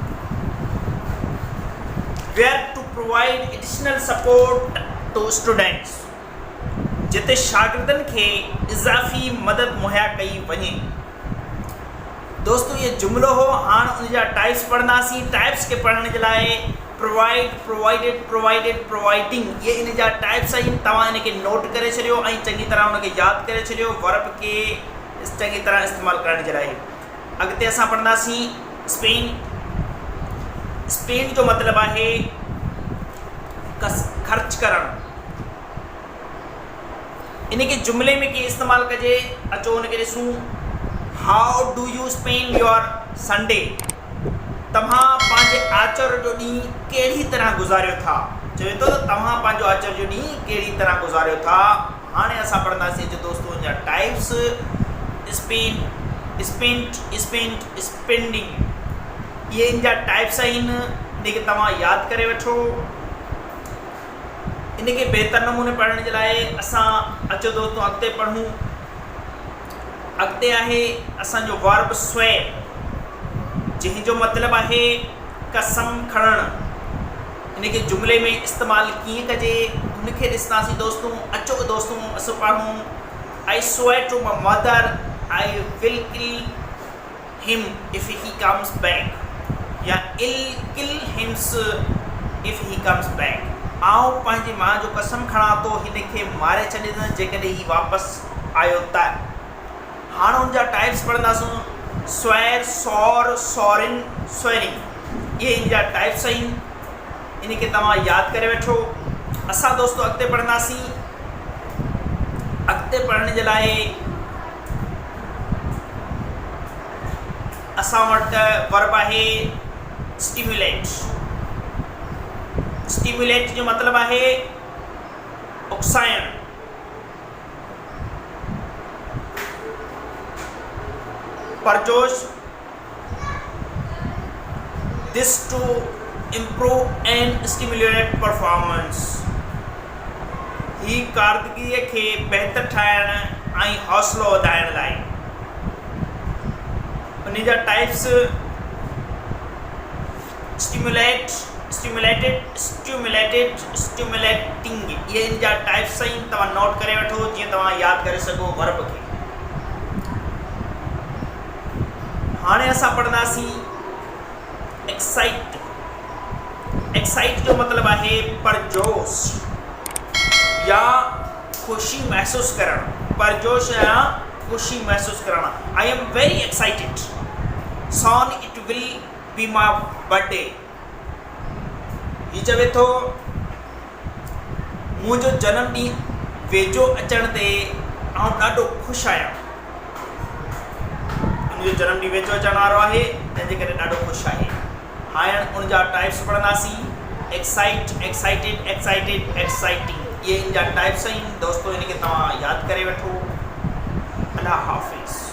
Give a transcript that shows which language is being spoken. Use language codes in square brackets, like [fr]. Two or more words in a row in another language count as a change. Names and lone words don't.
[en] where to provide additional support to students, [sd] जिते शागिर्दनि खे इज़ाफ़ी मदद मुहैया कई वञे। दोस्तों ये जुमलो हो। हाणे उनजा टाइप्स पढ़ंदासीं। टाइप्स के पढ़ण जे लाइ प्रोवाइड, [en] provided, provided, providing [sd] ये इन जा टाइप्स आहिनि। तव्हां इनखे नोट करे छॾियो ऐं चङी तरह उनखे यादि करे छॾियो वर्ब खे चङी तरह इस्तेमालु करण जे लाइ। अॻिते असां पढ़ंदासीं स्पेन। स्पेन जो मतिलबु आहे ख़र्च करणु। इनखे जुमले में कीअं इस्तेमालु कजे, अचो उनखे ॾिसूं। [en] how do you spend your Sunday, [sd] तव्हां पंहिंजे आचर जो ॾींहुं कहिड़ी तरह गुज़ारियो था। चवे थो त तव्हां पंहिंजो आचर जो ॾींहुं कहिड़ी तरह गुज़ारियो था। हाणे असां पढ़ंदासीं जो दोस्तों जा टाइप्स। [en] spend, spending [sd] ये इन जा टाइप्स आहिनि। इनखे तव्हां यादि करे वठो। इनखे बहितर नमूने पढ़ण जे लाइ असां अचो दोस्तों अॻिते पढ़ूं। अॻिते आहे असांजो वर्ब स्वेर, जंहिंजो मतिलबु आहे कसम खणणु। इनखे जुमले में इस्तेमालु कीअं कजे उनखे ॾिसंदासीं दोस्तों। अचो दोस्तों असां पढ़ूं। [en] I swear to my mother I will kill him if he comes back, या kill him if he comes back. [sd] आउं पंहिंजी माउ जो कसम खणां थो हिनखे मारे छॾींदुसि जेकॾहिं ही वापसि आयो त। हाणे हुनजा टाइप्स पढ़ंदासीं। [en] swear, swore, sworn, swearing [sd] ये इन जा टाइप्स आहिनि। इनखे तव्हां यादि करे वठो। असां दोस्तों अॻिते पढ़ंदासीं। अॻिते पढ़ण जे लाइ असां वटि वर्ब आहे स्टिम्युलेट। स्टिम्युलेट जो मतिलबु आहे उकसाइणु। परजोश, [en] this to improve and stimulate performance, [sd] ही कारकर्दगीअ खे बहितर ठाहिण ऐं हौसलो वधाइण लाइ। उन जा टाइप्स [en] stimulate, stimulated, stimulated, stimulating [sd] ये इन जा टाइप्स आहिनि। तव्हां नोट करे वठो जीअं तव्हां यादि करे सघो वर्ब खे। हाणे असां पढ़ंदासीं एक्साइट। एक्साइट जो मतिलबु आहे परजोश या ख़ुशी महसूसु करणु। परजोश या ख़ुशी महसूसु करणु। [en] I am very excited, soon it will be my birthday. [sd] हीउ चवे थो मुंहिंजो जनम ॾींहुं वेझो अचण ते आउं ॾाढो ख़ुशि आहियां। मुंहिंजो जनम ॾींहुं वेझो अचण वारो आहे तंहिंजे करे ॾाढो ख़ुशि आहे। हाणे उनजा टाइप्स पढ़ंदासीं। एक्साइट, [en] excited, excited, exciting [sd] ये इन जा टाइप्स आहिनि। दोस्तों इनखे तव्हां यादि करे वठो। अल्लाह हाफ़िज़।